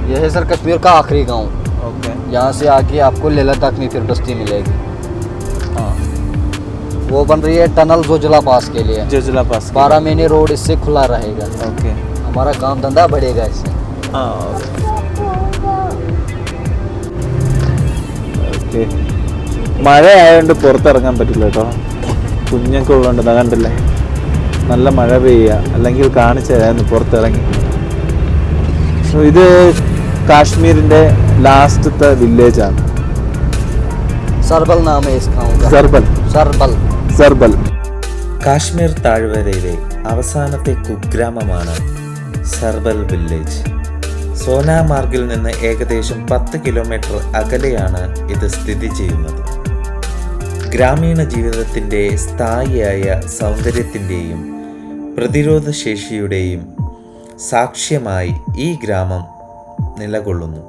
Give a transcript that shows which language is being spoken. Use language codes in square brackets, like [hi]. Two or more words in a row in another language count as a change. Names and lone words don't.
[hi] सर कश्मीर का आखिरी गांव। ओके यहाँ से आके आपको लेह लद्दाख में फिर बस्ती मिलेगी। हाँ वो बन रही है टनल जोजिला पास के लिए। जोजिला पास 12 महीने रोड इससे खुला रहेगा। ओके हमारा काम धंधा बढ़ेगा इससे। [ml] ആ ഓക്കെ മഴ ആയതുകൊണ്ട് പുറത്തിറങ്ങാൻ പറ്റില്ല കേട്ടോ. കുഞ്ഞൊക്കെ ഉള്ളതുകൊണ്ട് ഇതാ കണ്ടില്ലേ നല്ല മഴ പെയ്യുക, അല്ലെങ്കിൽ കാണിച്ചു തരായിരുന്നു പുറത്തിറങ്ങി. സോ ഇത് കാശ്മീരിൻ്റെ ലാസ്റ്റത്തെ വില്ലേജാണ് [hi] സർബൽ नाम इस गांव का। [ml] സർബൽ സർബൽ സർബൽ. കാശ്മീർ താഴ്വരയിലെ അവസാനത്തെ കുഗ്രാമമാണ് സർബൽ വില്ലേജ്. സോനാമാർഗിൽ നിന്ന് ഏകദേശം 10 കിലോമീറ്റർ അകലെയാണ് ഇത് സ്ഥിതി ചെയ്യുന്നത്. ഗ്രാമീണ ജീവിതത്തിൻ്റെ സ്ഥായിയായ സൗന്ദര്യത്തിൻ്റെയും പ്രതിരോധശേഷിയുടെയും സാക്ഷ്യമായി ഈ ഗ്രാമം നിലകൊള്ളുന്നു.